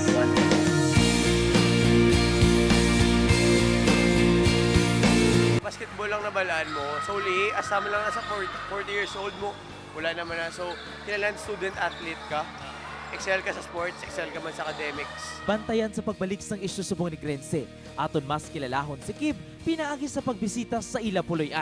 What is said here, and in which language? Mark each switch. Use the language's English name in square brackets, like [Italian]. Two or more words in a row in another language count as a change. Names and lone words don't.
[Hiligaynon] Basketball lang nabalaan mo. So, uli, asama lang nasa 40 years old mo. Wala naman na. So, kailangan student-athlete ka. Excel ka sa sports, excel ka man sa academics. Bantayan sa pagbalik sang isyu subong ni Grense. Aton mas kilalahon si Kib, pinaagi sa pagbisita sa ila puloy-an.